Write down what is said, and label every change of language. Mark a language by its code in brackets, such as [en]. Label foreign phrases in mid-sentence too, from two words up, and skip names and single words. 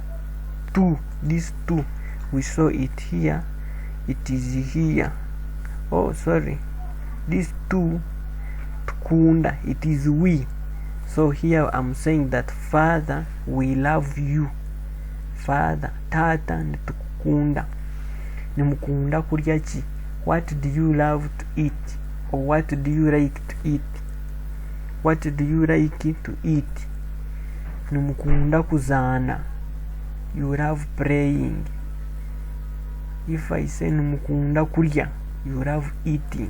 [en] Tu, this two, we saw it here. It is here. Oh, sorry. This two kunda, it is we. So here I'm saying that Father, we love you. Father, [rw] tata ni tukunda. Ni mukunda kurya chi. [en] What do you love to eat? Or what do you like to eat? What do you like to eat? [rw] Ni mukunda kuzana. [en] You love praying. If I say [rw] ni mukunda kurya, [en] you love eating.